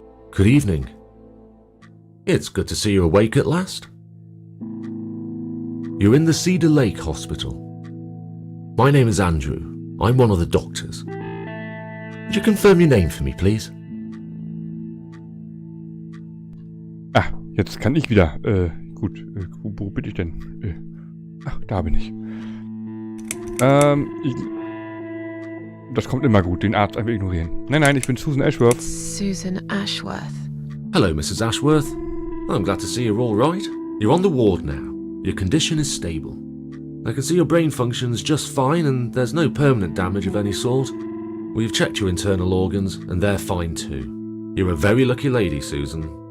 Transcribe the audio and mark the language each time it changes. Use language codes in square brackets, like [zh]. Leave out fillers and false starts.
[en] Good evening. It's good to see you awake at last. You're in the Cedar Lake Hospital. My name is Andrew. I'm one of the doctors. Would you confirm your name for me, please? [de] Ah, jetzt kann ich wieder. Gut. Wo bin ich denn? Ach, da bin ich. das kommt immer gut, den Arzt einfach ignorieren. Nein, ich bin Susan Ashworth. Susan Ashworth. [en] Hello, Mrs. Ashworth. I'm glad to see you're all right. You're on the ward now. Your condition is stable. I can see your brain functions just fine and there's no permanent damage of any sort. We've checked your internal organs and they're fine too. You're a very lucky lady, Susan.